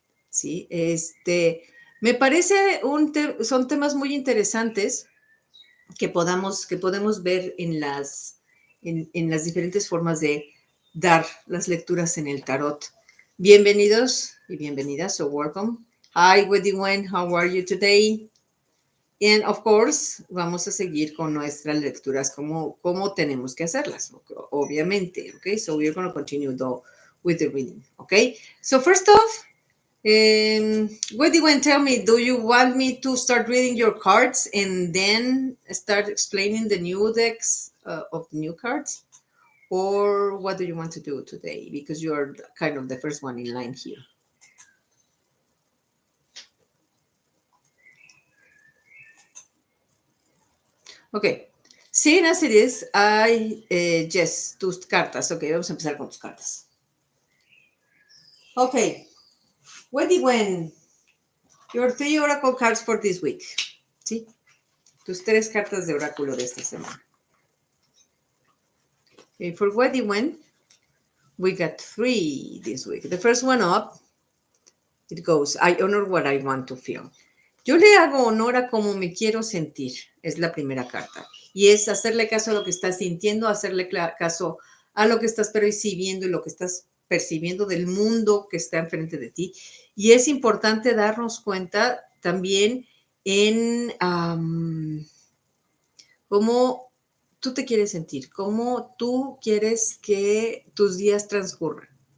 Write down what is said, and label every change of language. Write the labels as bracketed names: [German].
[Spanish] Sí, me parece son temas muy interesantes que podemos ver en las diferentes formas de dar las lecturas en el tarot. Bienvenidos y bienvenidas, [English] so welcome. Hi, Anwen, how are you today? And of course, [Spanish] vamos a seguir con nuestras lecturas como tenemos que hacerlas, obviamente, [English] okay? So we're going to continue with the reading, okay? So first off, what do you want to tell me? Do you want me to start reading your cards and then start explaining the new decks of the new cards? Or what do you want to do today? Because you're kind of the first one in line here. Ok, seeing as it is, yes, [Spanish] tus cartas. Ok, vamos a empezar con tus cartas. [English] Ok, When your 3 oracle cards for this week. [Spanish] ¿Sí? Tus 3 cartas de oráculo de esta semana. [English] Okay, for When we got 3 this week. The first one up, it goes, I honor what I want to feel. [Spanish] Yo le hago honor a cómo me quiero sentir, es la primera carta. Y es hacerle caso a lo que estás sintiendo, hacerle caso a lo que estás percibiendo y lo que estás percibiendo del mundo que está enfrente de ti. Y es importante darnos cuenta también en cómo tú te quieres sentir, cómo tú quieres que tus días transcurran.